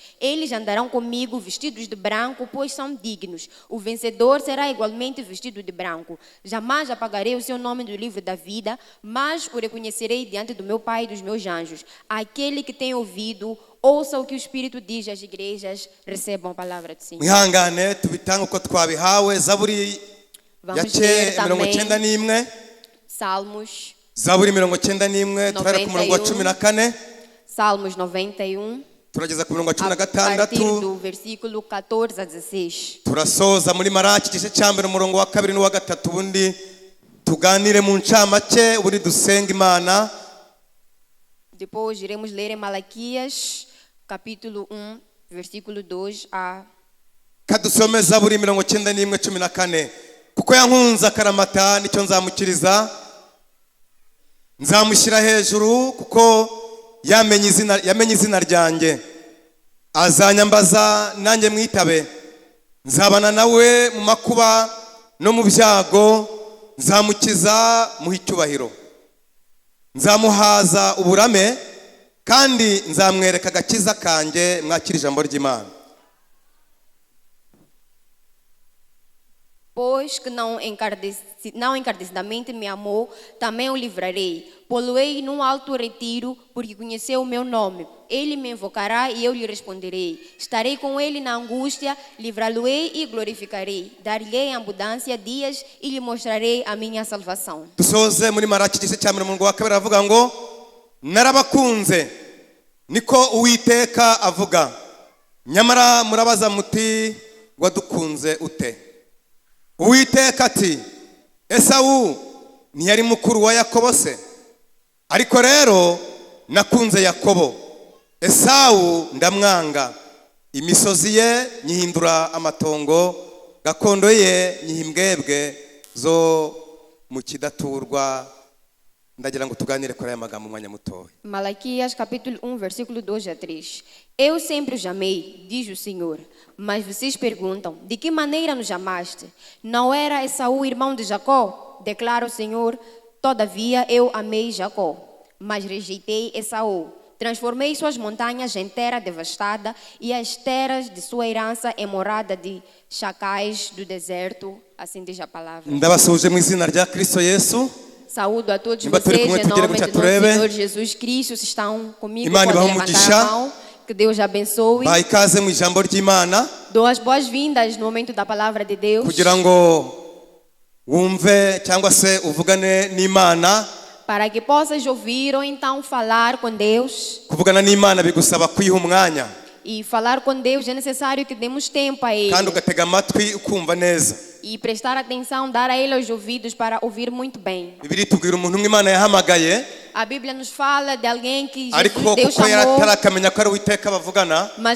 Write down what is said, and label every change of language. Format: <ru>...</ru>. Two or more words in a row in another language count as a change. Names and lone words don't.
<pt>Eles andarão comigo vestidos de branco, pois são dignos. O vencedor será igualmente vestido de branco. Jamais apagarei o seu nome do livro da vida, mas o reconhecerei diante do meu Pai e dos meus anjos. Aquele que tem ouvido, ouça o que o Espírito diz às igrejas, recebam a palavra do Senhor.</pt> <rw>Mwihangane tubitanga uko twabihawe. Zaburi yace 91,</rw> <pt>Salmos.</pt> <rw>Zaburi 91 turara ku murongo wa 14.</rw> <pt>Salmos 91.</pt> <rw>Turageza ku murongo wa</rw> <pt>A partir 16. do versículo 14 a 16.</pt> <rw>Turasoza muri Maraki igice cya mbere umurongo wa 2 n'uwa 3, ubundi tuganire mu ncamake, ubundi dusenga Imana.</rw> <pt>Depois iremos ler em Malaquias, capítulo 1, versículo 2 a...</pt> <rw>Kadusome Zaburi 91:14. Kuko yankunze akaramata nicyo nzamukiriza, nzamushyira hejuru kuko yamenye izina ryanjye. azanyambaza nanjye mwitabe, nzabana nawe mu makuba no mu byago, nzamukiza muha icyubahiro, nzamuhaza uburame kandi nzamwereka agakiza kanjye. Mwakira ijambo ry'Imana.</rw> <pt>Pois que não encardecidamente me amou, também o livrarei. Pô-lo-ei num alto retiro, porque conheceu o meu nome. Ele me invocará e eu lhe responderei. Estarei com ele na angústia, livrá-lo-ei e glorificarei. Dar-lhe em abundância dias e lhe mostrarei a minha salvação.</pt> <rw>Dusoze muri Maraki igice cya 2 avuga ngo narabakunze niko Uwiteka avuga, nyamara murabaza muti wadukunze ute? Uwiteka ati Esawu ntiyari mukuru wa Yakobo se? Ariko rero nakunze Yakobo, Esawu ndamwanga. Imisozi ye nyihindura amatongo, gakondo ye nyihimbwebwe zo mu kidaturwa. Ndagira ngo tuganire kuri aya magambo umwanya mutoya.</rw> <pt>Malaquias capítulo 1, versículo 2 a 3. Eu sempre os amei, diz o Senhor. Mas vocês perguntam, de que maneira nos amaste? Não era Esaú irmão de Jacó? Declara o Senhor, todavia eu amei Jacó, mas rejeitei Esaú. Transformei suas montanhas em terra devastada e as terras de sua herança em morada de chacais do deserto. Assim diz a palavra.</pt> <rw>Ndabasuje mu izina rya Kristo Yesu.</rw> <pt>Saúdo a todos vocês em nome do nosso Senhor Jesus Cristo. Se estão comigo, podem levantar a mão. Que Deus abençoe.</pt> <rw>Baikaze mu ijambo ry'Imana.</rw> <pt>Dou as boas-vindas no momento da palavra de Deus.</pt> <rw>Kugira ngo wumve cyangwa se uvugane n'Imana.</rw> <pt>Para que possas ouvir ou então falar com Deus.</pt> <rw>Kuvugana n'Imana bigusaba kwiha umwanya.</rw> <pt>E falar com Deus é necessário que demos tempo a Ele.</pt> <rw>Kandi ugatega amatwi ukumva neza.</rw> <pt>E prestar atenção, dar a Ele os ouvidos para ouvir muito bem.</pt> <rw>Bibiri tubwira umuntu Imana yahamagaye.</rw> <pt>A Bíblia nos fala de alguém que Deus Deus chamou. Mas</pt>